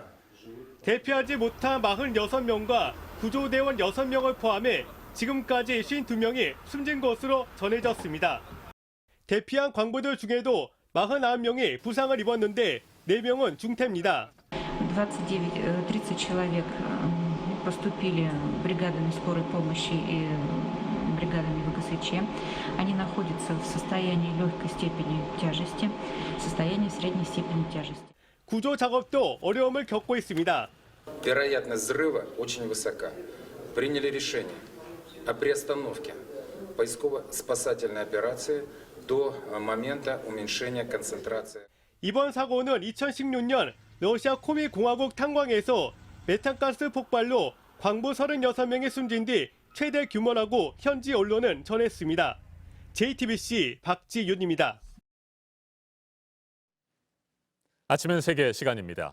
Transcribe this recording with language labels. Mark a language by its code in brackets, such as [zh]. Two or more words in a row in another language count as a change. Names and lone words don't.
[ko] 대피하지 못한 46명과 구조대원 6명을 포함해 지금까지 52명이 숨진 것으로 전해졌습니다. 대피한 광부들 중에도 49명이 부상을 입었는데 4명은 중태입니다. [ru] 29-30 человек поступили бригадами скорой помощи и бригадами ВГСЧ. Они находятся в состоянии легкой степени тяжести, состоянии средней степени тяжести. [ko] 구조 작업도 어려움을 겪고 있습니다. [ru] Вероятность взрыва очень высока. Приняли решение о приостановке поисково-спасательной операции до момента уменьшения концентрации. [ko] 이번 사고는 2016년 러시아 코미 공화국 탄광에서 메탄가스 폭발로 광부 36명이 숨진 뒤 최대 규모라고 현지 언론은 전했습니다. JTBC 박지윤입니다. 아침엔 세계 시간입니다.